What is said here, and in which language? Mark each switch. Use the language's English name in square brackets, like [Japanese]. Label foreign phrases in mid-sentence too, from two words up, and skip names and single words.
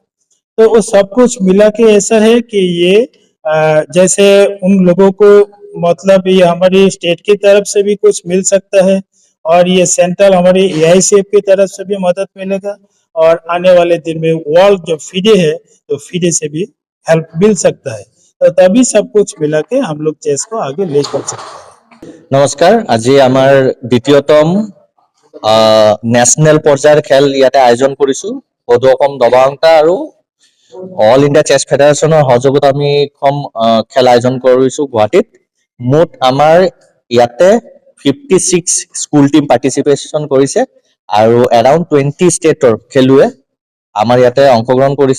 [Hindi] तो वो सब कुछ मिला के ऐसा है कि ये जैसे उन लोगों को मतलब ये हमारी स्टेट की तरफ से भी कुछ मिल सकता है और ये सेंट्रल हमारी AICF की तरफ से भी मदद मिलेगा, और आने वाले दिन में वर्ल्ड जो फिडे है तो फिडे से भी हेल्प मिल सकता है। तो तभी सब कुछ मिला के हम लोग चेस को आगे ले चल सकते हैं। नमस्कार, [Assamese] আজি আমাৰ দ্বিতীয়তম নেশনেল পৰ্যায়ৰ খেল ইয়াতে আয়োজন কৰিছো। সদৌ অসম দবা অংকা আৰু অল ইণ্ডিয়া চেছ ফেডাৰেশ্যনৰ সহযোগত আমি খেল আয়োজন কৰিছো গুৱাহাটীত। মুঠ আমাৰ ইয়াতে 56 স্কুল টিম পাৰ্টিচিপেশ্যন কৰিছে আৰু এৰাউণ্ড 20 ষ্টেটৰ খেলুৱে আমাৰ ইয়াতে অংশগ্ৰহণ কৰিছে।